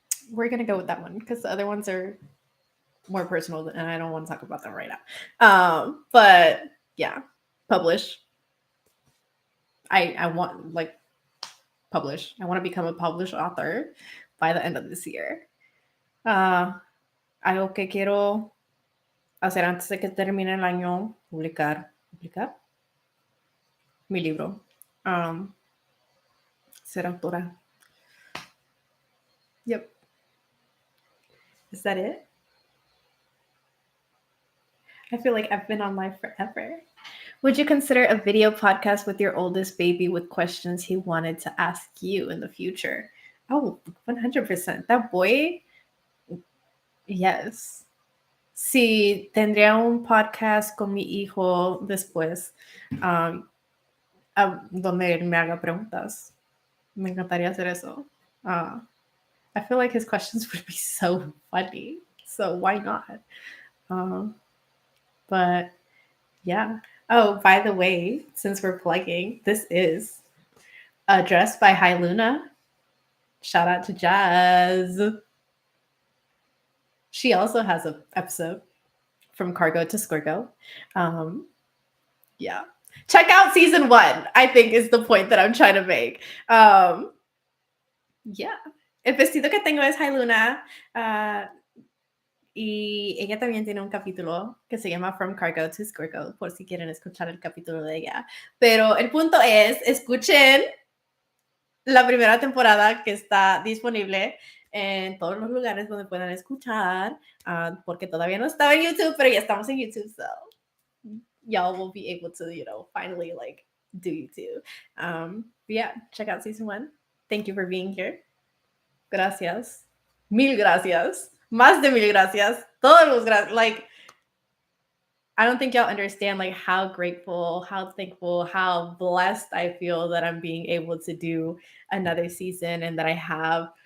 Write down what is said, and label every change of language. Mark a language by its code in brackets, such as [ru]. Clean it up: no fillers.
[en] We're going to go with that one because the other ones are more personal and I don't want to talk about them right now. But yeah, publish. I want, like, publish. I want to become a published author by the end of this year. [es] Algo que quiero hacer antes de que termine el año, publicar mi libro. Ser autora. [en] Yep. Is that it? I feel like I've been on live forever. Would you consider a video podcast with your oldest baby with questions he wanted to ask you in the future? Oh, 100%. That boy, yes. [es] Sí, tendría un podcast con mi hijo después, donde él me haga preguntas. Me encantaría hacer eso. [en] I feel like his questions would be so funny. So why not? But yeah. Oh, by the way, since we're plugging, this is a dress by Hi Luna. Shout out to Jazz. She also has an episode from Cargo to Scorgo. Yeah. Check out season 1, I think is the point that I'm trying to make. Yeah. [es] El vestido que tengo es Hi Luna. Y ella también tiene un capítulo que se llama From Cargo to Scorgo, por si quieren escuchar el capítulo de ella. Pero el punto es, escuchen la primera temporada que está disponible en todos los lugares donde puedan escuchar, porque todavía no estaba en YouTube, pero ya estamos en YouTube, [en] so y'all will be able to, finally, like, do YouTube. Yeah, check out season 1. Thank you for being here. [es] Gracias. Mil gracias. Más de mil gracias. Todos los gracias. [en] Like, I don't think y'all understand, like, how grateful, how thankful, how blessed I feel that I'm being able to do another season and that I have